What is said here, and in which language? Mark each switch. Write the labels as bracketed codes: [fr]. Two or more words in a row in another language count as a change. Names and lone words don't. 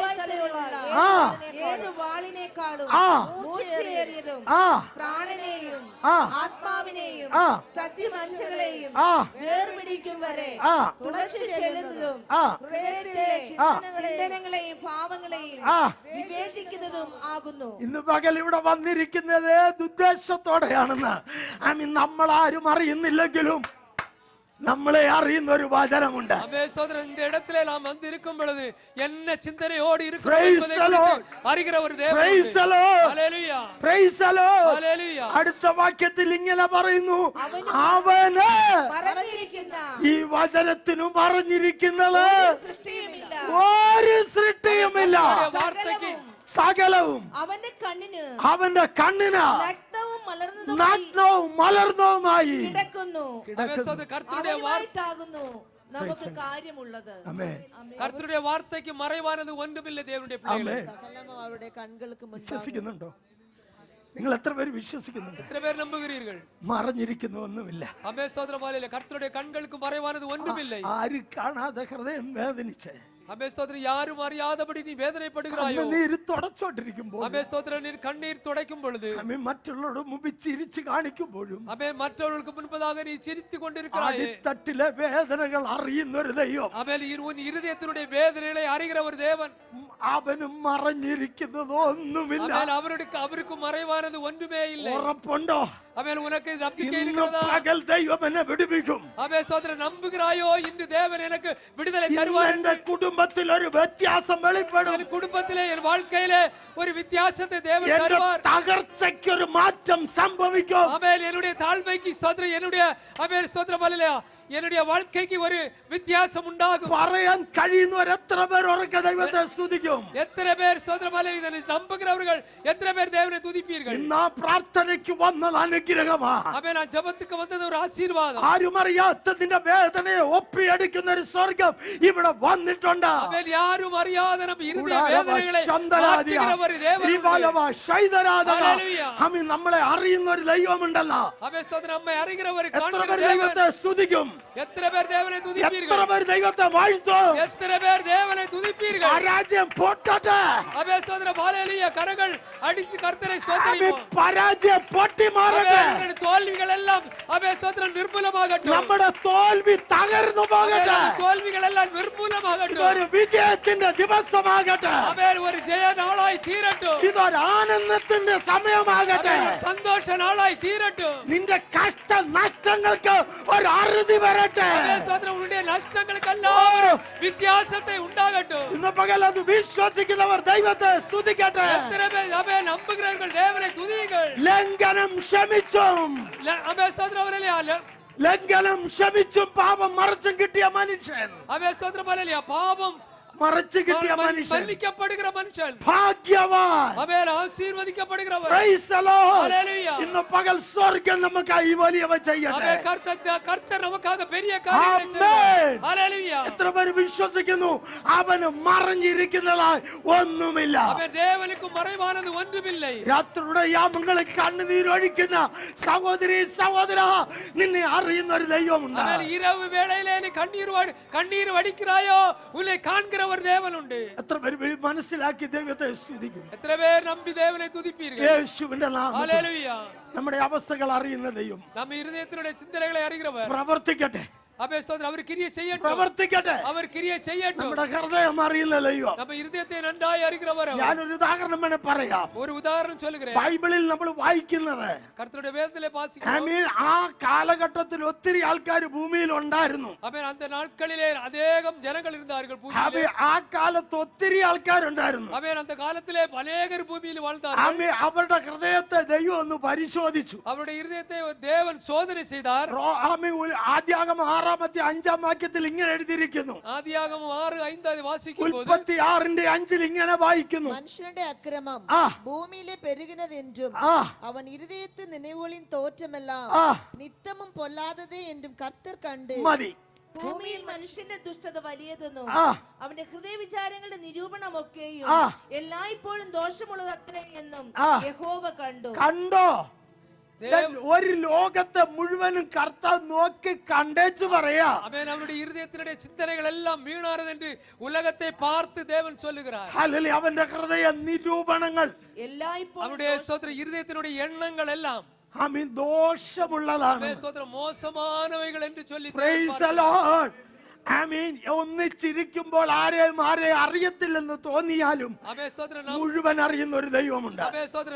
[ml] ആത്മാവിനെയും സത്യമനുഷ്യങ്ങളെയും വേർപിടിക്കും വരെ തുളച്ചു ചെല്ലുന്നതും ചിന്തനങ്ങളെയും ഭാവങ്ങളെയും വിവേചിക്കുന്നതും ആകുന്നു. ഇന്ന് പകൽ ഇവിടെ വന്നിരിക്കുന്നത് ഉദ്ദേശത്തോടെയാണെന്ന് നമ്മൾ ആരും അറിയുന്നില്ലെങ്കിലും നമ്മളെ അറിയുന്ന ഒരു വചനമുണ്ട്. [ta] ஆமென் ஸ்தோத்திரம். இந்த இடத்திலே நாம் வந்து இருக்கும் பொழுது என்ன சிந்தனையோடு இருக்கிறோம் [en] Praise [ta] என்பதை [en] the Lord. [ta] குறித்து அறிகிற ஒரு தேவன் [en] Praise [ta] உண்டு. [en] the Lord. [ml] ഹല്ലേലൂയ. [en] Praise the Lord. [ml] ഹല്ലേലൂയ. അടുത്ത വാക്യത്തിൽ ഇങ്ങനെ പറയുന്നു, അവന് പറഞ്ഞിരിക്കുന്ന ഈ വചനത്തിനും പറഞ്ഞിരിക്കുന്നത് സൃഷ്ടിയുമില്ല. ഒരു സൃഷ്ടിയുമില്ല. [ta] அவருடைய வார்த்தைக்கு [ml] സകലവും അവന്റെ കണ്ണിന് അവന്റെ കണ്ണിന് നഗ്നവും മലർന്നതും നഗ്നവും മലർന്നതുമായി കിടക്കുന്നു. [ta] ஆமென் ஸ்தோத்திரம். கர்த்தருடைய [ml] അവനുമായിട്ടാകുന്നു നമുക്ക് കാര്യമുള്ളത്. ആമേൻ. [ta] கர்த்தருடைய வார்த்தைக்கு மறைவானது ஒன்றுமில்லை தேவனுடைய பிள்ளைகளே. [ml] ആമേൻ. സകലം അവരുടെ കണ്ണുകൾക്ക് മുൻപാകെ വിശ്വസിക്കുന്നുണ്ടോ? നിങ്ങൾ എത്ര പേര് വിശ്വസിക്കുന്നുണ്ട്? [ta] எத்தனை பேர் நம்புகிறீர்கள்? [ml] മറഞ്ഞിരിക്കുന്ന ഒന്നുമില്ല. [ta] ஆமென் ஸ்தோத்திரம். ஹல்லேலூயா. கர்த்தருடைய கண்களுக்கு மறைவானது ஒன்றுமில்லை. [ml] ആര് കാണാതെ ഹൃദയം വേദനിച്ച് [ta] ஆமென் ஸ்தோத்திரம். யாரும் அறியாதபடி நீ வேதனைப்படுகிறாயோ? [ml] നീര് തുടച്ചോണ്ടിരിക്കുമ്പോൾ [ta] ஆமென் ஸ்தோத்திரம். நீ கண்ணீர் துடைக்கும் பொழுது, [ml] മറ്റുള്ളവരുടെ മുമ്പിൽ ചിരിച്ചു കാണിക്കുമ്പോഴും [ta] ஆமென் மற்றவர்களுக்கு முன்பதாக நீ சிரித்துக் கொண்டிருக்கிறாயே. [ml] അടിത്തട്ടിലെ വേദനകൾ അറിയുന്ന ഒരു ദൈവം, [ta] ஆமென் உன் இருதயத்தினுடைய வேதனைகளை அறிகிற ஒரு தேவன். [ml] അവനും മറഞ്ഞിരിക്കുന്നത് ഒന്നുമില്ല. [ta] ஆமென் அவருக்கு மறைவானது ஒன்றுமே இல்லை. [ml] ഉറപ്പുണ്ടോ? [ta] ஆமென் உனக்கு நம்பிக்கை [ml] ഇന്ന് [ta] இருக்கிறதா? [ml] പകൽ ദൈവം എന്നെ വിടുവിക്കും. [ta] ஆமென் ஸ்தோத்திரம். நம்புகிறாயோ? இன்று தேவன் எனக்கு விடுதலை தருவார். [ml] എന്റെ കുടുംബത്തിൽ ഒരു വ്യത്യാസം വെളിപ്പെടും. [ta] என் குடும்பத்திலே, என் வாழ்க்கையிலே ஒரு வித்தியாசத்தை தேவன் [ml] എന്റെ [ta] தருவார். [ml] തകർച്ചയ്ക്ക് ഒരു മാറ്റം സംഭവിക്കും. [ta] ஆமென். என்னுடைய தாழ்மைக்கு ஸ்தோத்திரம். என்னுடைய ஆமென் ஸ்தோத்திரம். ஹல்லேலூயா. என்னுடைய வாழ்க்கைக்கு ஒரு வித்தியாசம் உண்டாகும். [ml] പറയാൻ കഴിയുന്നവർ എത്ര പേർ ഉറക്കെ ദൈവത്തെ സ്തുതിക്കും? [ta] எத்தனை பேர் ஸ்தோத்திரம். ஹல்லேலூயா. இதனை நம்புகிறவர்கள் எத்தனை பேர் தேவனை துதிப்பீர்கள்? [ml] ഇന്ന് ആ പ്രാർത്ഥനയ്ക്ക് വന്നത് അനുഗ്രഹമാ. [ta] ஆமென். நான் ஜெபத்துக்கு வந்தது ஒரு ஆசீர்வாதம். [ml] ആരും അറിയാത്തതിന്റെ വേദനയെ ഒപ്പിയെടുക്കുന്ന ഒരു സ്വർഗം ഇവിടെ വന്നിട്ടുണ്ട്. [ta] ஆமென். யாரும் அறியாத நம் இருதய வேதனைகளை மாற்றுகிற ஒரு தேவன் உண்டு. [ml] ഹല്ലേലൂയ. നമ്മളെ അറിയുന്ന ഒരു ദൈവമുണ്ടല്ലോ. [ta] ஆமென் ஸ்தோத்திரம். நம்மை அறிகிற ஒரு [ml] എത്ര കാണുന്ന പേർ [ta] தேவன். [ml] ദൈവത്തെ സ്തുതിക്കും? [ta] எத்தனை பேர் தேவனை [ml] എത്ര [ta] துதிப்பீர்கள்? [ml] പേർ ദൈവത്തെ വാഴ്ത്തും? [ta] எத்தனை பேர் தேவனை துதிப்பீர்கள்? [ml] പരാജയം പൊട്ടട്ടെ. [ta] ஆமென் ஸ்தோத்திரம். ஹல்லேலூயா. கரங்கள் அடித்து கர்த்தரை ஸ்தோத்திரிப்போம். [ml] പരാജയം പൊട്ടി മാറട്ടെ. [ta] ஆமென். நம்முடைய தோல்விகள் எல்லாம் ஆமென் ஸ்தோத்திரம் நிர்மூலமாகட்டும். [ml] നമ്മുടെ തോൽവി തകർന്നു പോകട്ടെ. [ta] ஆமென். தோல்விகள் எல்லாம் நிர்மூலமாகட்டும். [ml] ഇതൊരു വിജയത്തിന്റെ ദിവസമാകട്ടെ. [ta] ஆமென். ஒரு ஜெய நாளாய் தீரட்டும். [ml] ഇതൊരു ആനന്ദത്തിന്റെ സമയമാകട്ടെ. [ta] ஆமென். ஒரு சந்தோஷ நாளாய் தீரட்டும். [ml] നിന്റെ കഷ്ട നഷ്ടങ്ങൾക്ക് ഒരു അറുതി വരട്ടെ. [ta] ஆமென் ஸ்தோத்திரம். உன்னுடைய நஷ்டங்களுக்கெல்லாம் ஒரு வித்தியாசத்தை உண்டாகட்டும். [ml] ഇന്ന് പകൽ അത് വിശ്വസിക്കുന്നവർ ദൈവത്തെ സ്തുതിക്കട്ടെ. [ta] எத்தனை பேர் ஆமென் நம்புகிறவர்கள் தேவனை துதியுங்கள். [ml] ലംഘനം ക്ഷമിച്ചും [ta] ஆமென் ஸ்தோத்திரம். ஹல்லேலூயா. [ml] ലംഘനം ക്ഷമിച്ചും പാപം മറച്ചും കിട്ടിയ മനുഷ്യൻ, [ta] ஆமென் ஸ்தோத்திரம். ஹல்லேலூயா. பாவம் [ml] മറച്ചു കിട്ടിയ മനുഷ്യൻ [ta] மன்னிக்கப்படுகிற மனுஷன் [ml] ഭാഗ്യവാൻ. [ta] ஆமென். ஆசீர்வதிக்கப்படுகிறவர். [en] Praise the Lord. [ml] ഹല്ലേലൂയ. ഇന്ന് പകൽ സ്വർഗം നമുക്കായി വലിയവ ചെയ്യട്ടെ. [ta] ஆமென். கர்த்தர் நமக்காக பெரிய காரியங்களை [ml] ആമേൻ. [ta] செய்வார். ஹல்லேலூயா. [ml] എത്ര പേര് വിശ്വസിക്കുന്നു? അവന് മറഞ്ഞിരിക്കുന്നതായി ഒന്നുമില്ല. [ta] ஆமென். தேவனுக்கு மறைவானது ஒன்றுமில்லை. [ml] രാത്രിയുടെ യാമങ്ങളിൽ കണ്ണുനീരൊഴിക്കുന്ന സഹോദരി സഹോദര, നിന്നെ അറിയുന്ന ഒരു ദൈവമുണ്ട്. [ta] ஆமென். இரவு வேளையிலே நீ கண்ணீர் வடிக்கிறாயோ? உன்னை காண்கிற ஒரு தேவன் உண்டு. [ml] എത്ര പേര് മനസ്സിലാക്കി ദൈവത്തെ സ്തുതിക്കും? [ta] எத்தனை பேர் நம்பி தேவனை துதிப்பீர்கள்? [ml] യേശുവിന്റെ നാമത്തിൽ [ta] ஹல்லேலூயா. [ml] നമ്മുടെ അവസ്ഥകൾ അറിയുന്ന ദൈവം [ta] நம்ம இருதயத்தினுடைய சிந்தனைகளை அறிகிறவர். [ml] പ്രവർത്തിക്കട്ടെ. [ta] ஆமென் ஸ்தோத்திரம். அவர் கிரியை செய்யட்டும். [ml] പ്രവർത്തിക്കട്ടെ. [ta] அவர் கிரியை செய்யட்டும். [ml] നമ്മുടെ ഹൃദയം അറിയുന്ന ദൈവം. [ta] நம்ம இருதயத்தை நன்றாய் அறிகிறவர் அவர். [ml] ഞാനൊരു ഉദാഹരണം വേണേ പറയാം. [ta] ஒரு உதாரணம் சொல்லுகிறேன். [ml] ബൈബിളിൽ നമ്മൾ വായിക്കുന്നത്, [ta] கர்த்தருடைய வேதத்திலே [en] I [ta] வாசிக்கிறோம். [en] mean, [ml] ആ കാലഘട്ടത്തിൽ ഒത്തിരി ആൾക്കാർ ഭൂമിയിൽ ഉണ്ടായിരുന്നു. [ta] ஆமென். அந்த நாட்களிலே அநேகம் ஜனங்கள் இருந்தார்கள் பூமியிலே. [ml] ആ കാലത്ത് ഒത്തിരി ആൾക്കാരുണ്ടായിരുന്നു. [ta] ஆமென். அந்த காலத்திலே அநேகர் பூமியில் வாழ்ந்தார்கள். [ml] അവരുടെ ഹൃദയത്തെ ദൈവം ഒന്ന് പരിശോധിച്ചു. [ta] அவருடைய இருதயத்தை தேவன் சோதனை செய்தார். [ml] ആദ്യാഗമം 6-5 വാക്യത്തിൽ ഇങ്ങനെ എഴുതിയിരിക്കുന്നു. [ta] ஆதியாகமம் 6:5 வாசிக்கும்போது [ml] ഉൽപ്പത്തി 6:5 ഇങ്ങനെ വായിക്കുന്നു. മനുഷ്യന്റെ അക്രമം ആ. [ta] பூமியிலே பெருகினதென்றும் ആ. அவன் இருதயத்து நினைவுகளின் தோற்றமெல்லாம் ആ. நித்தமும் பொல்லாததே என்றும் கர்த்தர் கண்டு [ml] മതി. ഭൂമിയിൽ മനുഷ്യന്റെ ദുഷ്ടത വലിയതെന്നും ആ. അവന്റെ ഹൃദയ വിചാരങ്ങളുടെ നിരൂപണമൊക്കെയും ആ. എല്ലായ്പ്പോഴും ദോഷമുള്ളത് അത്രേ എന്നും ആ. യഹോവ കണ്ടു. കണ്ടോ? ഒരു ലോകത്തെ മുഴുവനും കർത്താവ് നോക്കി കണ്ടേച്ചു പറയാ. [ta] ஆமென். அவருடைய இருதயத்தினுடைய சிந்தனைகள் எல்லாம் வீணானது என்று உலகத்தை பார்த்து தேவன் சொல்லுகிறார். [ml] അല്ലെങ്കിൽ അവന്റെ ഹൃദയ നിരൂപണങ്ങൾ എല്ലായ്പ്പോഴും [ta] அவருடைய ஸ்தோத்திர இருதயத்தினுடைய எண்ணங்கள் எல்லாம் [ml] ദോഷമുള്ളതാണ്. [ta] ஆமென். ஸ்தோத்திரம். மோசமானவைகள் என்று சொல்லி [en] Praise the Lord. [ml] ആമീൻ. ഒന്നിച്ചിരിക്കുമ്പോൾ ആരെയും അറിയത്തില്ലെന്ന് തോന്നിയാലും ആമേൻ സ്തോത്രം. മുഴുവൻ അറിയുന്ന ഒരു ദൈവമുണ്ട്. ആമേൻ സ്തോത്രം.